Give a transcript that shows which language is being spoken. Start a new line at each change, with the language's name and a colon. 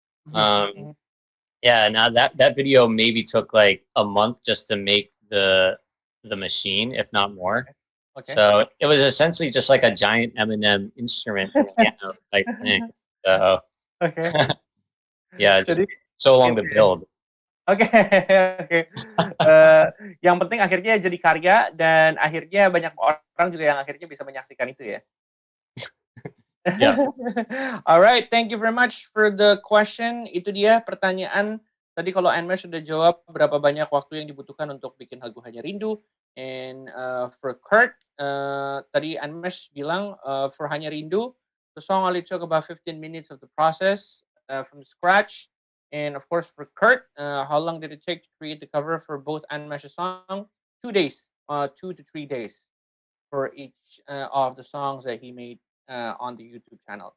English: Now that video maybe took like a month just to make the machine, if not more. So it was essentially just like a giant M&M instrument piano type thing. So yeah, just so long to build.
Indonesian: Oke, oke. Yang penting akhirnya jadi karya dan akhirnya banyak orang juga yang akhirnya bisa menyaksikan itu ya.
English: Yeah. Alright, thank you very much for the question.
Indonesian: Itu dia pertanyaan. Tadi kalau Andmesh sudah jawab berapa banyak waktu yang dibutuhkan untuk bikin lagu Hanya Rindu.
English: And for Kurt,
Indonesian: tadi Andmesh bilang
English: for Hanya Rindu, the song only took about 15 minutes of the process from scratch. And of course for Kurt, how long did it take to create the cover for both Andmesh's song? 2 days, 2 to 3 days for each of the songs that he made on the YouTube channel.